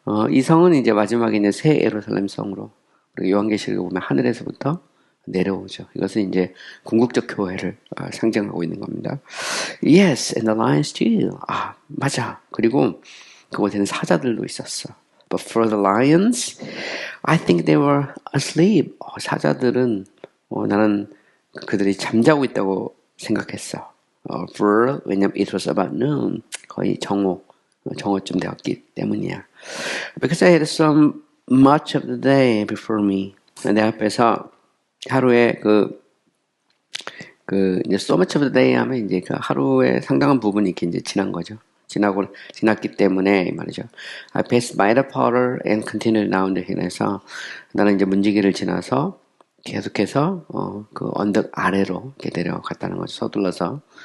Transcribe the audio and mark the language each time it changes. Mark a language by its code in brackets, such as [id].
[ko] 이 성은 이제 마지막에 이제 새 예루살렘 성으로 우리 요한계시록에 보면 하늘에서부터 내려오죠. 이것은 이제 궁극적 교회를 상징하고 있는 겁니다. [en] Yes, and the lions too. [ko] 맞아. 그리고 그곳에는 사자들도 있었어. [en] But for the lions, I think they were asleep. [ko] 사자들은 나는 그들이 잠자고 있다고 생각했어. 왜냐면 [en] it was about noon. [ko] 거의 정오쯤 되었기 때문이야. [en] Because I had so much of the day before me. [ko] 내 앞에서 하루에 이제 [en] so much of the day [ko] 하면 이제 그 하루의 상당한 부분이 이렇게 이제 지난 거죠. 지났기 때문에 말이죠. [en] I passed by the portal and continued down the hill [ko] 에서 나는 이제 문지기를 지나서 계속해서 그 언덕 아래로 이렇게 내려갔다는 거죠. 서둘러서.